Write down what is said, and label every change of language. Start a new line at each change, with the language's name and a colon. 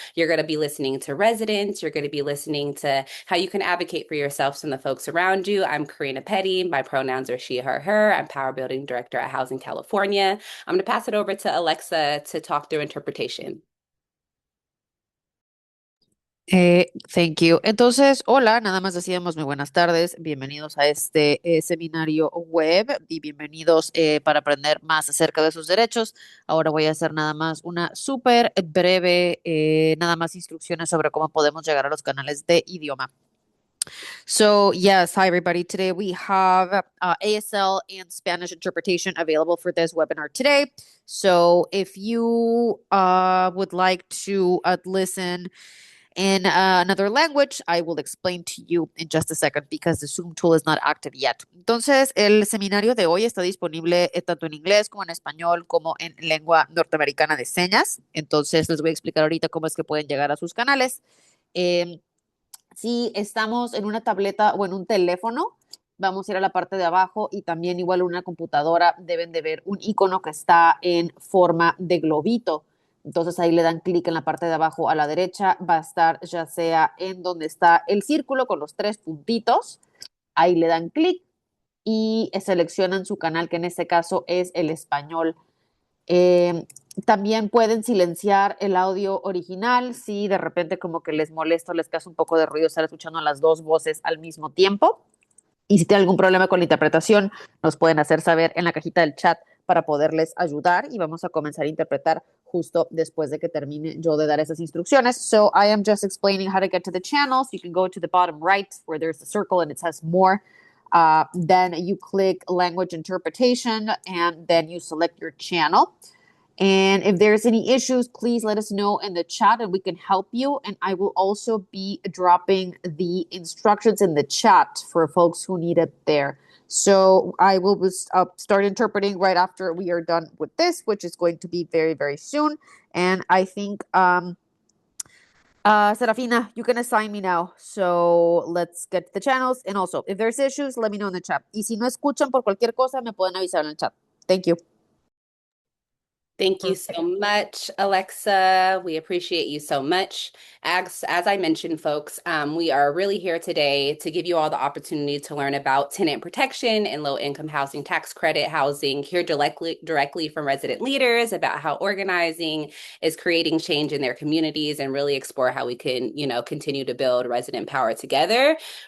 English: You're going to be listening to residents. You're going to be listening to how you can advocate for yourselves and the folks around you. I'm Karina Petty. My pronouns are she, her. I'm Power Building Director at Housing California. I'm going to pass it over to Alexa to talk through interpretation. Thank you.
Spanish: Entonces, hola, nada más decíamos muy buenas tardes, bienvenidos a este seminario web y bienvenidos para aprender más acerca de sus derechos. Ahora voy a hacer nada más una súper breve, nada más instrucciones sobre cómo podemos llegar a los canales de idioma.
English: So, yes, hi everybody. Today we have ASL and Spanish interpretation available for this webinar today. So, if you would like to listen in another language, I will explain to you in just a second because the Zoom tool is not active yet.
Spanish: Entonces, el seminario de hoy está disponible tanto en inglés como en español como en lengua norteamericana de señas. Entonces, les voy a explicar ahorita cómo es que pueden llegar a sus canales. Eh, si estamos en una tableta o en un teléfono, vamos a ir a la parte de abajo y también igual en una computadora deben de ver un icono que está en forma de globito. Entonces ahí le dan clic en la parte de abajo a la derecha, va a estar ya sea en donde está el círculo con los tres puntitos, ahí le dan clic y seleccionan su canal, que en este caso es el español. Eh, También pueden silenciar el audio original si de repente como que les molesta, les causa un poco de ruido estar escuchando las dos voces al mismo tiempo. Y si tienen algún problema con la interpretación, nos pueden hacer saber en la cajita del chat para poderles ayudar y vamos a comenzar a interpretar justo después de que termine yo de dar esas instrucciones.
English: So I am just explaining how to get to the channels. You can go to the bottom right where there's a circle and it says more. Then you click language interpretation and then you select your channel. And if there's any issues, please let us know in the chat and we can help you. And I will also be dropping the instructions in the chat for folks who need it there. So I will start interpreting right after we are done with this, which is going to be very, very soon. And I think, Serafina, you can assign me now. So let's get to the channels. And also, if there's issues, let me know in the chat.
Spanish: Y si no escuchan por cualquier cosa, me pueden avisar en el chat.
English: Thank you. Thank you so much, Alexa. We appreciate you so much. As I mentioned, folks, we are really here today to give you all the opportunity to learn about tenant protection and low-income housing tax credit housing, hear directly from resident leaders about how organizing is creating change in their communities, and really explore how we can, continue to build resident power together.